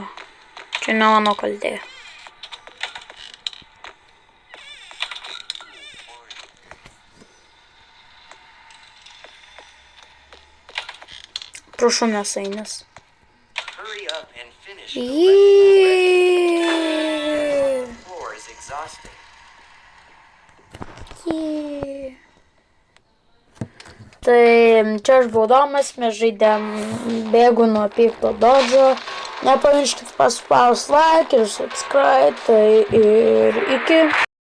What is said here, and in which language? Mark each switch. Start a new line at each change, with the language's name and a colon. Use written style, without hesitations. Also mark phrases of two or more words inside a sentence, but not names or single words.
Lithuanian: Čia ne mano kaltė. Prašau, mėsainis.
English: Hurry up and finish. Yeah. The floor is exhausting.
Lithuanian: Tai čia aš buvau Domas, mes žaidėm bėgu nuo pikto dodžio. Nepamirškit paspausti like ir subscribe, tai ir iki.